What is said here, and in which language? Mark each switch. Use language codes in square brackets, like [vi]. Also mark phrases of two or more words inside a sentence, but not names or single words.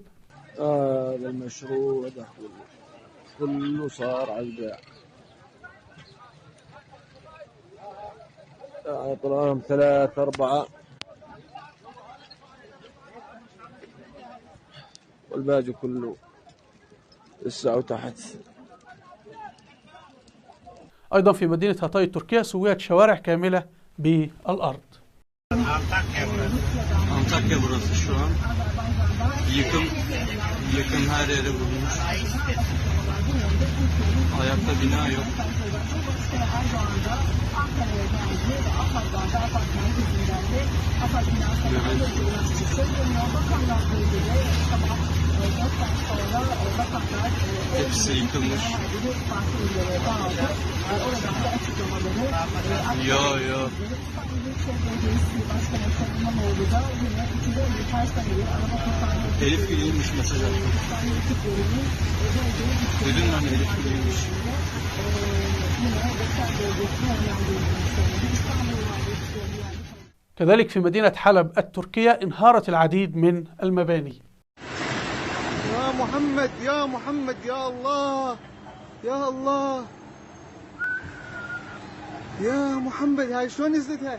[ar] هذا المشروع ده كله صار على البيع، طلعهم 3 4 والباقي كله لسه وتحت. أيضا في مدينة هاتاي التركية سويت شوارع كاملة بالأرض. [tr] Antakya burası şu an. Yıkım her yere vurulmuş. Ayakta bina yok. Hepsi yıkılmış. Yo. Elif Gül'üymüş mesaj attım. Duydun mu anne, Elif Gül'üymüş. [ar] كذلك في مدينة حلب التركية انهارت العديد من المباني. يا محمد يا محمد يا الله يا الله يا محمد، هاي شلون نزلت هاي؟